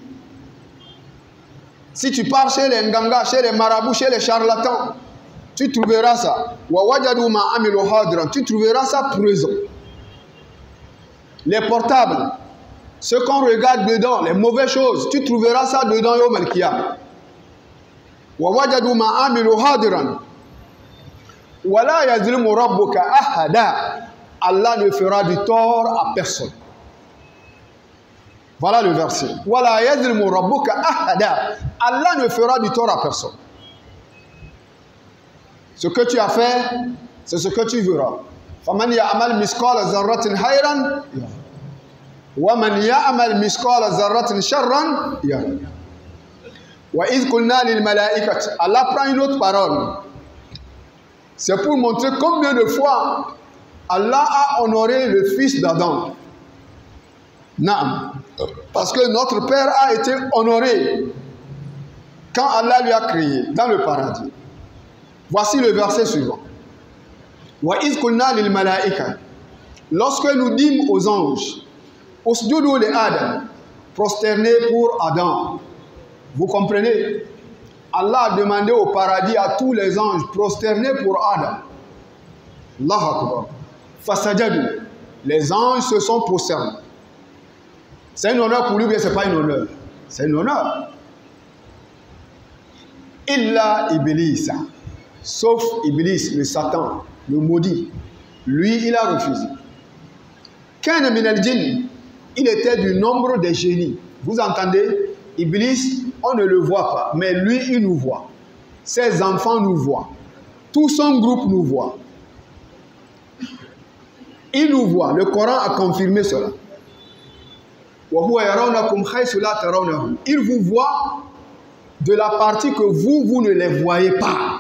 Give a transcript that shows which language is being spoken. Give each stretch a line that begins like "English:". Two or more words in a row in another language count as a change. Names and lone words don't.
French: Si tu pars chez les nganga, chez les marabouts, chez les charlatans, tu trouveras ça. Tu trouveras ça présent. Les portables, ce qu'on regarde dedans, les mauvaises choses, tu trouveras ça dedans
Arabic: يوم القيامة. ولا يظلم ربك أحدا.
French: Allah ne fera du tort à personne. Voilà le verset.
Arabic: ولا يظلم ربك أحدا.
French: Allah ne fera du tort à personne. Ce que tu as fait, c'est ce que tu verras.
Arabic: فمن يعمل مثقال ذرة خيرا ومن يعمل مثقال ذرة شرا يره. وإذ قلنا للملائكة.
French: Allah prend une autre parole. C'est pour montrer combien de fois Allah a honoré le fils d'Adam. Naam. Parce que notre père a été honoré quand Allah lui a créé dans le paradis. Voici le verset suivant.
Arabic: وإذ قلنا للملائكة.
French: Lorsque nous dîmes aux anges,
Arabic: اسجدوا لآدم,
French: prosternez pour Adam. Vous comprenez? Allah a demandé au paradis à tous les anges, prosternez pour Adam.
Arabic: الله أكبر فسجدوا.
French: Les anges se sont prosternés. C'est un honneur pour lui, mais ce n'est pas un honneur. C'est un honneur.
Arabic: إلا إبليس.
French: Sauf Iblis, le Satan, le maudit. Lui, il a refusé.
Arabic: كان من الجن,
French: il était du nombre des génies. Vous entendez? Iblis, on ne le voit pas, mais lui, il nous voit. Ses enfants nous voient. Tout son groupe nous voit. Il nous voit. Le Coran a confirmé cela. Il vous voit de la partie que vous ne les voyez pas.